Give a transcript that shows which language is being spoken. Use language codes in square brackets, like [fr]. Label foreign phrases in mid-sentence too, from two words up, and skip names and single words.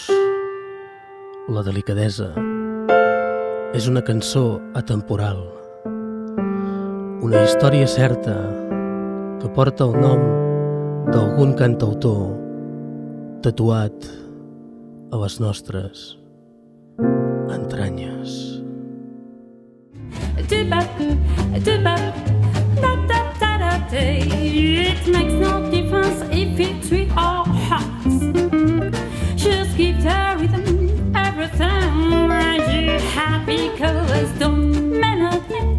[ca] La delicadesa és una cançó atemporal, una història certa que porta el nom d'algun cantautor tatuat a les nostres entranyes. [en] It makes no difference if it's sweet or hot. Just give the rhythm everything. You're happy cause don't mean a thing.